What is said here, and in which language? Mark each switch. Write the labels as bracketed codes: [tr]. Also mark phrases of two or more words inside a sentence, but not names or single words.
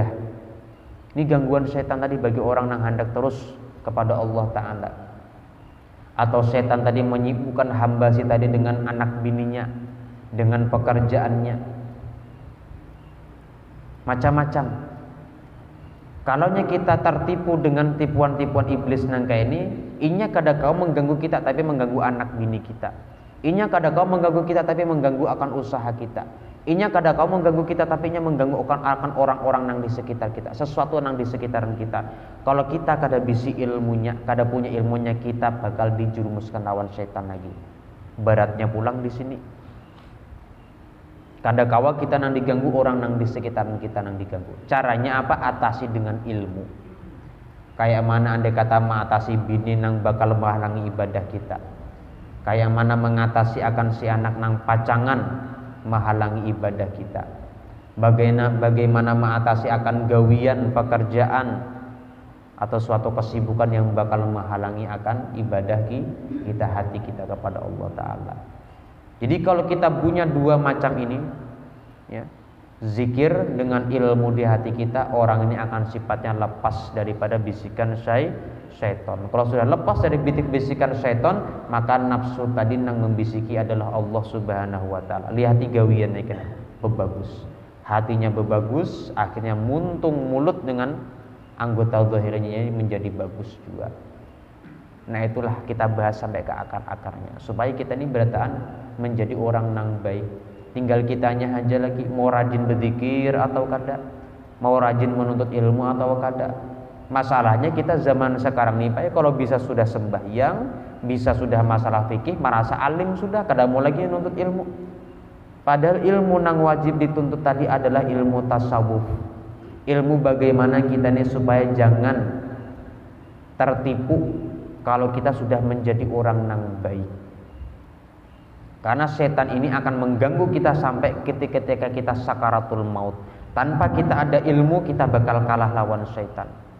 [id] Ini gangguan setan tadi bagi orang yang hendak terus kepada Allah Ta'ala. Atau setan tadi menyibukkan hamba si tadi dengan anak bininya, dengan pekerjaannya, macam-macam. [bjn] Kalau kita tertipu dengan tipuan-tipuan iblis nangka ini, inya kada kau mengganggu kita tapi mengganggu anak bini kita. Inya kada kau mengganggu kita tapi mengganggu akan usaha kita. Inya kada kau mengganggu kita tapi inya mengganggu akan orang-orang yang di sekitar kita, sesuatu yang di sekitaran kita. Kalau kita kada bisi ilmunya, kada punya ilmunya, kita bakal dijerumuskan lawan setan lagi. Baratnya pulang di sini. Kada kawa kita nang diganggu, orang nang di sekitaran kita nang diganggu. [id] Caranya apa? Atasi dengan ilmu. [bjn] Kayak mana andai kata mengatasi bini nang bakal menghalangi ibadah kita. Kayak mana mengatasi akan si anak nang pacangan menghalangi ibadah kita. [id] Bagaimana mengatasi akan gawian pekerjaan atau suatu kesibukan yang bakal menghalangi akan ibadah kita, hati kita kepada Allah Ta'ala. Jadi kalau kita punya dua macam ini, ya, zikir dengan ilmu di hati kita, orang ini akan sifatnya lepas daripada bisikan syaitan. Kalau sudah lepas dari bisikan syaitan, maka nafsu tadi nang membisiki adalah Allah Subhanahu wa Ta'ala. [bjn] Lihat gawian ikan bebagus, hatinya bebagus, akhirnya muntung mulut dengan anggota zahirnya ini menjadi bagus juga. Nah itulah kita bahas sampai ke akar-akarnya, supaya kita ini berataan menjadi orang nang baik. Tinggal kitanya aja lagi mau rajin berzikir atau kada, mau rajin menuntut ilmu atau kada. Masalahnya kita zaman sekarang nih Pak, kalau bisa sudah sembahyang, bisa sudah masalah fikih, merasa alim sudah, kada mau lagi menuntut ilmu. Padahal ilmu nang wajib dituntut tadi adalah ilmu tasawuf, ilmu bagaimana kita nih supaya jangan tertipu kalau kita sudah menjadi orang nang baik. [id] Karena setan ini akan mengganggu kita sampai ketika kita sakaratul maut. [bjn] Tanpa kita ada ilmu, kita bakal kalah lawan setan.